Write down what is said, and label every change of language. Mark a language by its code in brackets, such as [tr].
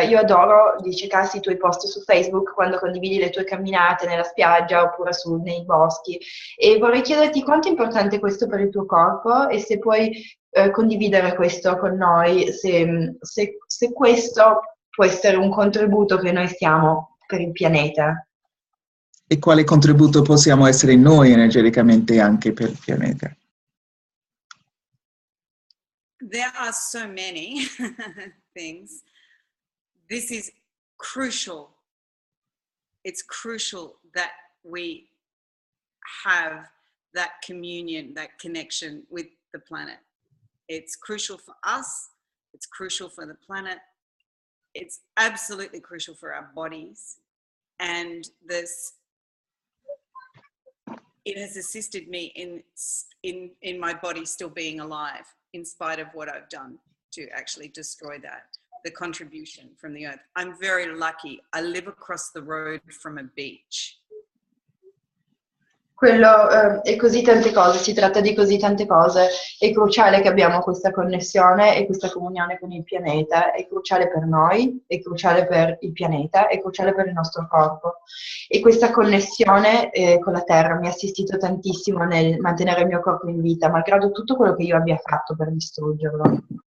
[it] Io adoro, dice Kass, i tuoi post su Facebook quando condividi le tue camminate nella spiaggia oppure nei boschi, e vorrei chiederti quanto è importante questo per il tuo corpo e se puoi condividere questo con noi, se questo può essere un contributo che noi stiamo per il pianeta. E quale contributo possiamo essere noi energeticamente anche per il pianeta? [en] There are so many things. This is crucial. It's crucial that we have that communion, that connection with the planet. It's crucial for us. It's crucial for the planet. It's absolutely crucial for our bodies. And it has assisted me in my body still being alive, in spite of what I've done to actually destroy that, the contribution from the earth. I'm very lucky. I live across the road from a beach. [it] E così tante cose, si tratta di così tante cose. È cruciale che abbiamo questa connessione e questa comunione con il pianeta, è cruciale per noi, è cruciale per il pianeta, è cruciale per il nostro corpo. E questa connessione con la Terra mi ha assistito tantissimo nel mantenere il mio corpo in vita, malgrado tutto quello che io abbia fatto per distruggerlo.